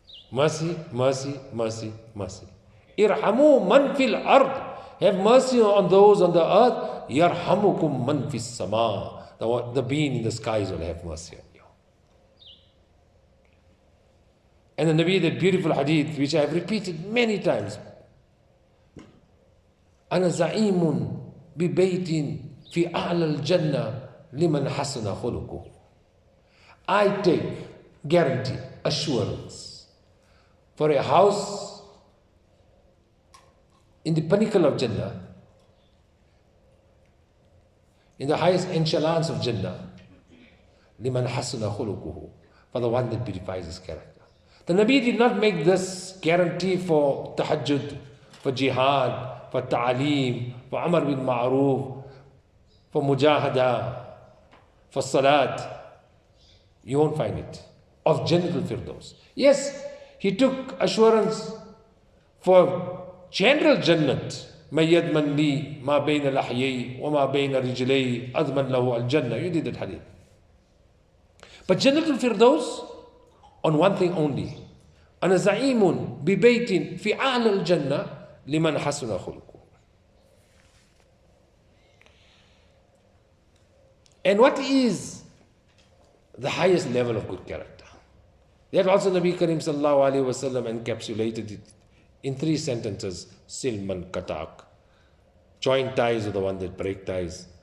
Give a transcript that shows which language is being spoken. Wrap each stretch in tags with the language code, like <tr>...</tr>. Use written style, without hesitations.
<en>Mercy, mercy, mercy, mercy.</en> <ar>Irhamu man fil ard.</ar> <en>Have mercy on those on the earth.</en> <ar>Yarhamukum man fis sama.</ar> <en>The being in the skies will have mercy on you. And the Nabi, that beautiful hadith, which I have repeated many times.</en> <ar>أنا زعيم ببيت في أعلى الجنة لمن حسن خلقه.</ar> <en>I take guarantee, assurance for a house in the pinnacle of Jannah, in the highest echelons of Jannah,</en> <ar>لمن حسن خلقه,</ar> <en>for the one that beautifies his character. The Nabi did not make this guarantee for tahajjud, for jihad, for ta'aleem, for amr bil ma'roof, for mujahada, for salat. You won't find it. Of Jannatul Firdaus. Yes, he took assurance for general Jannat.</en> <ar>ما يضمن لي ما بين لحيي وما بين رجلي أضمن له الجنة.</ar> <en>You did that hadith. But Jannatul Firdaus, on one thing only.</en> <ar>أنا زعيم ببيت في أعلى الجنة لمن حسن خلقه.</ar> <en>And what is the highest level of good character? That also Nabi Karim sallallahu alayhi wa sallam encapsulated it in 3 sentences.</en> <ar>Silman katak.</ar> <en>Join ties with the one that break ties.</en>